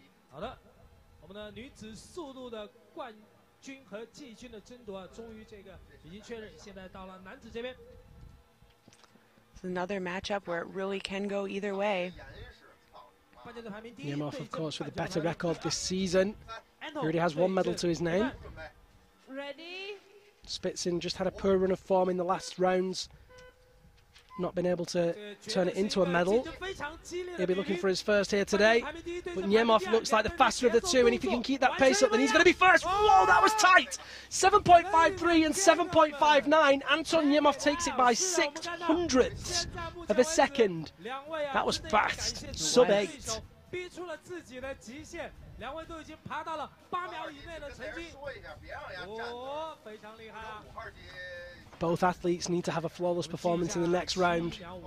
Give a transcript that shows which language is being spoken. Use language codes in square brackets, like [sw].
[zh] 好的，我们的女子速度的冠军和季军的争夺，终于这个已经确认，现在到了男子这边。 [en] It's another matchup where it really can go either way. Yemov, of course, with a better record this season. He already has one medal to his name. Ready? Spitsin just had a poor run of form in the last rounds. Not been able to turn it into a medal. He'll be looking for his first here today. But Yemov looks like the faster of the two, and if he can keep that pace up, then he's going to be first. Whoa, that was tight! 7.53 and 7.59. Anton Yemov takes it by 600ths of a second. That was fast. Sub 8. [zh] 逼出了自己的极限，两位都已经爬到了8秒以内的成绩。哦，非常厉害啊！ [en] Both athletes need to have a flawless performance in the next round.